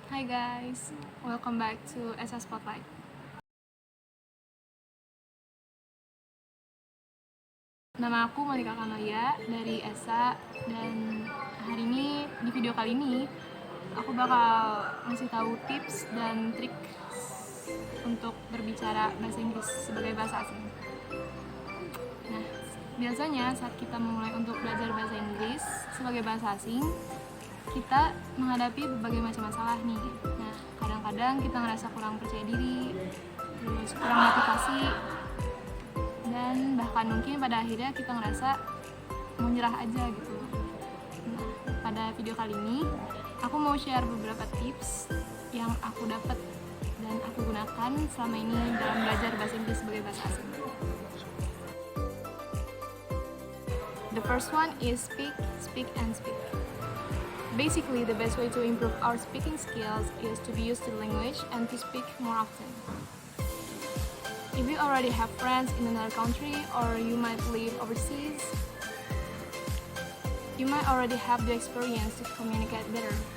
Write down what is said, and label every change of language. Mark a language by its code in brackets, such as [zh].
[en] Hi guys, welcome back to ESA Spotlight. [id] Nama aku Malikal Camalia dari ESA, dan hari ini di video kali ini aku bakal ngasih tahu tips dan trik untuk berbicara bahasa Inggris sebagai bahasa asing. Nah, biasanya saat kita memulai untuk belajar bahasa Inggris sebagai bahasa asing, kita menghadapi berbagai macam masalah nih. Nah, kadang-kadang kita ngerasa kurang percaya diri, terus kurang motivasi, dan bahkan mungkin pada akhirnya kita ngerasa mau nyerah aja gitu. Nah, pada video kali ini aku mau share beberapa tips yang aku dapat dan aku gunakan selama ini dalam belajar bahasa Inggris sebagai bahasa asing. [en] The first one is speak, speak, and speak. Basically, the best way to improve our speaking skills is to be used to the language and to speak more often. If you already have friends in another country or you might live overseas, you might already have the experience to communicate better.